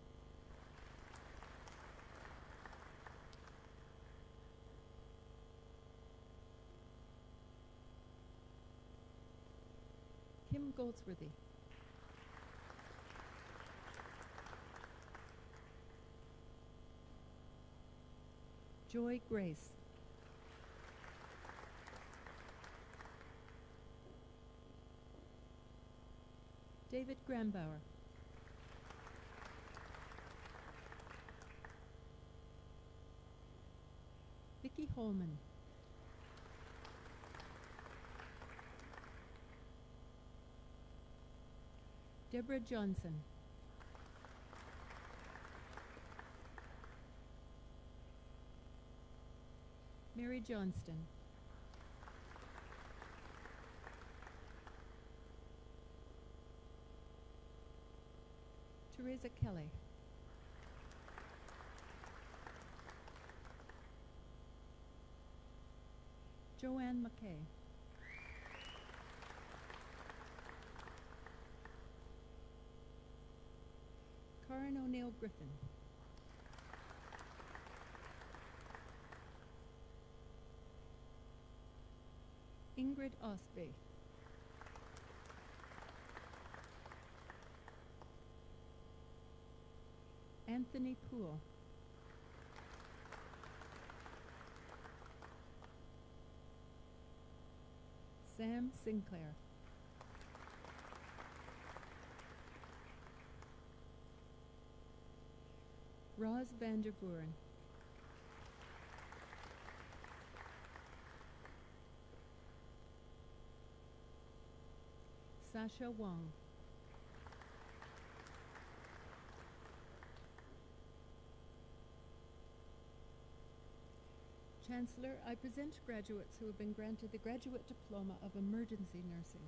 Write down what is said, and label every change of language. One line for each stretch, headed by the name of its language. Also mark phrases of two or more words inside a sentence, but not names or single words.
English: Kim Goldsworthy, Joy Grace, David Grambauer, Vicki Holman, Deborah Johnson, Mary Johnston, Teresa Kelly, Joanne McKay, Karen O'Neill Griffin, Ingrid Osby, Anthony Poole, Sam Sinclair, Roz van der Buren, Sasha Wong, Chancellor, I present graduates who have been granted the Graduate Diploma of Emergency Nursing.